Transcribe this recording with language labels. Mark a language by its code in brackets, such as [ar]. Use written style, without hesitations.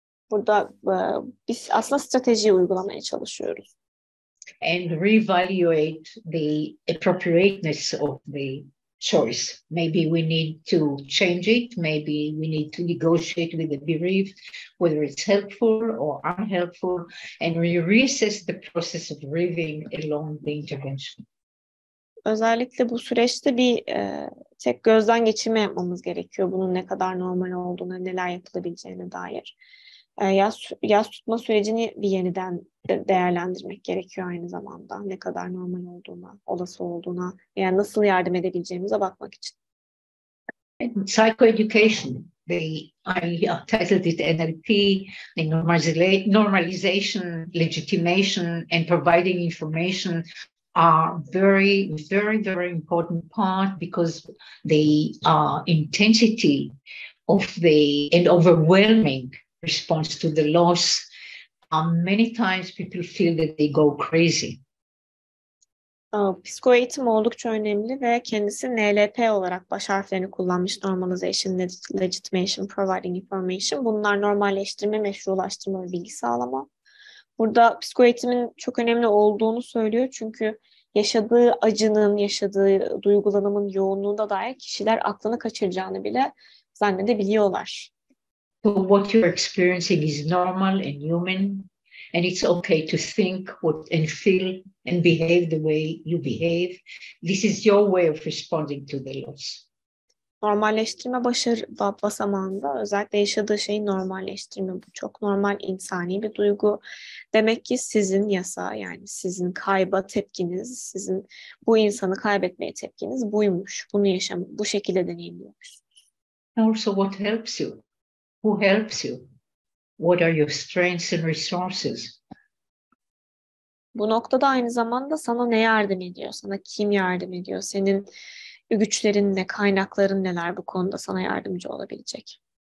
[tr] Burada biz aslında stratejiyi uygulamaya çalışıyoruz. [en] And reevaluate the appropriateness of the choice. Maybe we need to change it. Maybe we need to negotiate with the bereaved, whether it's helpful or unhelpful, and we reassess the process of grieving along the intervention. [tr] Özellikle bu süreçte bir tek gözden geçirme yapmamız gerekiyor. Bunun ne kadar normal olduğuna, neler yapılabileceğine dair. Yas tutma sürecini bir yeniden değerlendirmek gerekiyor aynı zamanda. Ne kadar normal olduğuna, olası olduğuna, yani nasıl yardım edebileceğimize bakmak için. [en] Psychoeducation, I titled it NLP, the normalization, legitimation, and providing information are very, very, very important part, because the intensity of and overwhelming response to the loss, many times people feel that they go crazy. [tr] Psikoeğitim oldukça önemli ve kendisi NLP olarak baş harflerini kullanmış. [en] Normalization, Legitimation, Providing Information. [tr] Bunlar normalleştirme, meşrulaştırma ve bilgi sağlama. Burada psikoeğitimin çok önemli olduğunu söylüyor. Çünkü yaşadığı acının, yaşadığı duygulanımın yoğunluğuna dair kişiler aklını kaçıracağını bile zannedebiliyorlar. [en] So what you're experiencing is normal and human, and it's okay to think and feel and behave the way you behave. This is your way of responding to the loss. [tr] Normalleştirme basamağında özellikle yaşadığı şeyi normalleştirme. Bu çok normal insani bir duygu. Demek ki sizin yasa, yani sizin kayba tepkiniz, sizin bu insanı kaybetmeye tepkiniz buymuş. Bunu bu şekilde deneyimliyormuşsunuz. [en] Also, what helps you? Who helps you? What are your strengths and resources? [tr] Bu noktada aynı zamanda sana ne yardım ediyor? Sana kim yardım ediyor? Senin güçlerin ne, kaynakların neler bu konuda sana yardımcı olabilecek?